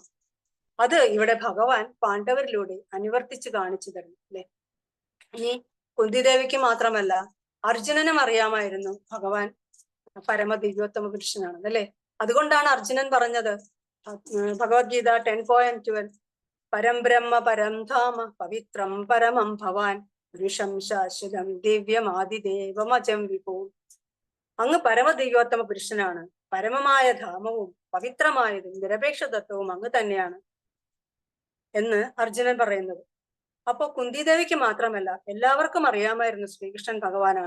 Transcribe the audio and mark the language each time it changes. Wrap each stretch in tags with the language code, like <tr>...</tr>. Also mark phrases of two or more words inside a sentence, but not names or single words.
<ml>അത് ഇവിടെ ഭഗവാൻ പാണ്ഡവരിലൂടെ അനുവർത്തിച്ച് കാണിച്ചു തരുന്നു അല്ലെ. ഇനി കുന്തിദേവിക്ക് മാത്രമല്ല, അർജുനനും അറിയാമായിരുന്നു ഭഗവാൻ പരമദിവ്യോത്തമ പുരുഷനാണ് അല്ലെ. അതുകൊണ്ടാണ് അർജുനൻ പറഞ്ഞത്</ml> <sa>ഭഗവത്ഗീത 10.12 പരം ബ്രഹ്മ പരം ധാമ പവിത്രം പരമം ഭവാൻ പുരുഷം ശാശ്വതം ദിവ്യം ആദിദേവമജം വിഭൂ.</sa> <ml>അങ്ങ് പരമദിവ്യോത്തമ പുരുഷനാണ്, പരമമായ ധാമവും പവിത്രമായതും നിരപേക്ഷ തത്വവും അങ്ങ് തന്നെയാണ് എന്ന് അർജുനൻ പറയുന്നത്. അപ്പോ കുന്തിദേവിക്ക് മാത്രമല്ല എല്ലാവർക്കും അറിയാമായിരുന്നു ശ്രീകൃഷ്ണൻ ഭഗവാനാണ്.</ml>